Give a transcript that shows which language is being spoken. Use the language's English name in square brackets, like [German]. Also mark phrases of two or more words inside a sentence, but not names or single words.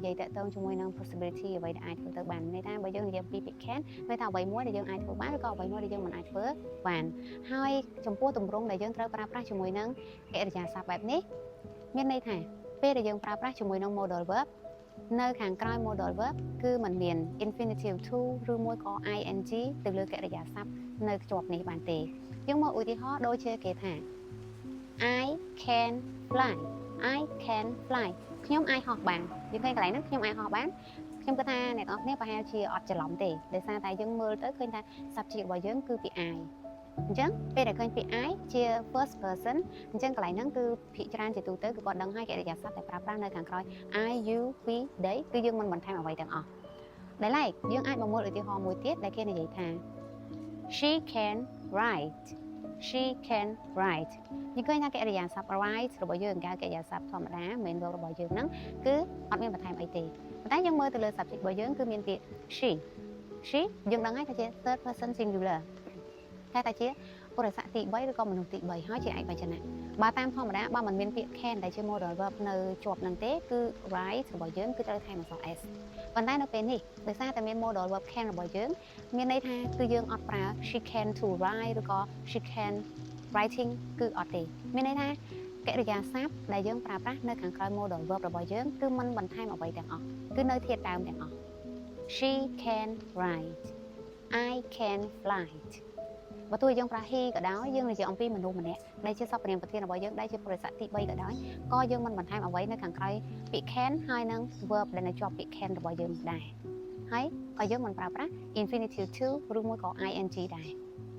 [Khmer] យាយតាក់ទងជាមួយនឹង possibility អ្វីដែលអាចធ្វើទៅបានន័យថាបើយើងនិយាយពីពាក្យ can មានថាអ្វីមួយដែលយើងអាចធ្វើបានឬក៏អ្វីមួយដែលយើងមិនអាចធ្វើបានហើយចំពោះទម្រង់ដែលយើងត្រូវប្រើប្រាស់ជាមួយនឹងកិរិយាសព្ទបែបនេះមានន័យថាពេលដែលយើងប្រើប្រាស់ជាមួយនឹង [English] modal verb [Khmer] នៅខាងក្រោយ [English] modal verb [Khmer] គឺมันមាន [English] infinitive to [Khmer] ឬមួយក៏ ing ទៅលើកិរិយាសព្ទនៅជាប់នេះបានទេយើងមកឧទាហរណ៍ដូចជាគេថា [English] I can fly I can fly [Khmer] ខ្ញុំអាចហោះបានយើងឃើញកន្លែងហ្នឹងខ្ញុំអាចហោះបានខ្ញុំគិតថាអ្នកនរគ្នាប្រហែលជាអត់ច្រឡំទេដោយសារតែយើងមើលទៅឃើញថា subject របស់យើងគឺពាក្យ I អញ្ចឹងពេលដែលឃើញពាក្យ I ជា [English] first person [Khmer] អញ្ចឹងកន្លែងហ្នឹងគឺភាគច្រើនជាទូទៅគឺគាត់ដឹងហើយកិរិយាសព្ទដែលប្រើប្រាស់នៅខាងក្រោយ [English] I you we they [Khmer] គឺយើងមិនបន្ថែមអ្វីទាំងអស់ដែលឡែកយើងអាចមកមើលឧទាហរណ៍មួយទៀតដែលគេនិយាយថា [English] she can write she can write [Khmer] យើងឃើញថាកិរិយាសព្ទ write របស់យើងកិរិយាសព្ទធម្មតា [English] main verb [Khmer] របស់យើងហ្នឹងគឺអត់មានបន្ថែមអីទេប៉ុន្តែយើងមើលទៅលើ subject របស់ យើងគឺមានពាក្យ she យើងដឹងហើយថាជា [English] third person singular [Khmer] តែជាពុរិស័ក្តិទី3ឬក៏មនុស្សទី3ហើយជាឯកវចនៈបើតាមធម្មតាបើមិនមានពាក្យ can ដែលជា [English] modal verb [Khmer] នៅជាប់នឹងទេ គឺ write របស់យើងគឺត្រូវថែមអក្សរ s ប៉ុន្តែនៅពេលនេះដោយសារតែមាន [English] modal verb can [Khmer] របស់យើងមានន័យថាគឺយើងអត់ប្រើ [English] she can to write [Khmer] ឬក៏ [English] she can writing [Khmer] គឺអត់ទេមានន័យថាកិរិយាសព្ទដែលយើងប្រើប្រាស់នៅខាងក្រោ យ [English] modal verb [Khmer] របស់យើងគឺមិនបន្ថែមអ្វីទាំងអស់គឺនៅធាតុដើមទាំងអស់ [English] she can write I can fly [Khmer] បើទោះយើងប្រើ he ក៏ដោយយើងនិយាយអំពីមនុស្សម្នាក់ដែលជាសព្វនាមប្រធានរបស់យើងដែលជាពុរិស័ក្តិទី3ក៏ដោយក៏យើងមិនបន្ថែមអ្វីនៅខាងក្រោយពាក្យ can ហើយនឹង verb ដែលនៅជាប់ពាក្យ can របស់យើងដែរហើយក៏យើងមិនប្រើប្រាស់ [English] infinitive to [Khmer] ឬមួយក៏ ing ដែរ